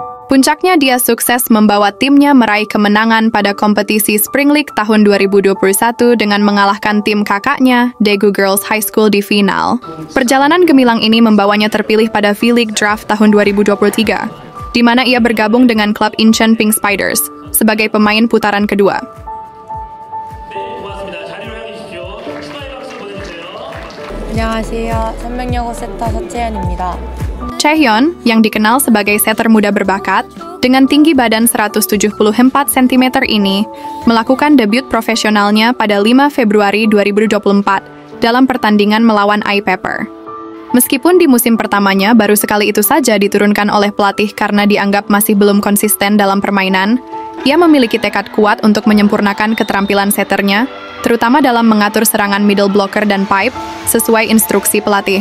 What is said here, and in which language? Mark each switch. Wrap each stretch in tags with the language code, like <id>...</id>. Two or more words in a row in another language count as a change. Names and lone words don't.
<id>Puncaknya dia sukses membawa timnya meraih kemenangan pada kompetisi Spring League tahun 2021 dengan mengalahkan tim kakaknya, Daegu Girls High School di final. Perjalanan gemilang ini membawanya terpilih pada V-League Draft tahun 2023, di mana ia bergabung dengan klub Incheon Pink Spiders sebagai pemain putaran kedua.</id> <ko>안녕하세요. 선명여고 세터 서채연입니다.</ko> <id>Chae-hyun, yang dikenal sebagai setter muda berbakat, dengan tinggi badan 174 cm ini, melakukan debut profesionalnya pada 5 Februari 2024 dalam pertandingan melawan I Pepper. Meskipun di musim pertamanya baru sekali itu saja diturunkan oleh pelatih karena dianggap masih belum konsisten dalam permainan, ia memiliki tekad kuat untuk menyempurnakan keterampilan setternya, terutama dalam mengatur serangan</id> <en>middle blocker</en> <id>dan pipe sesuai instruksi pelatih.</id>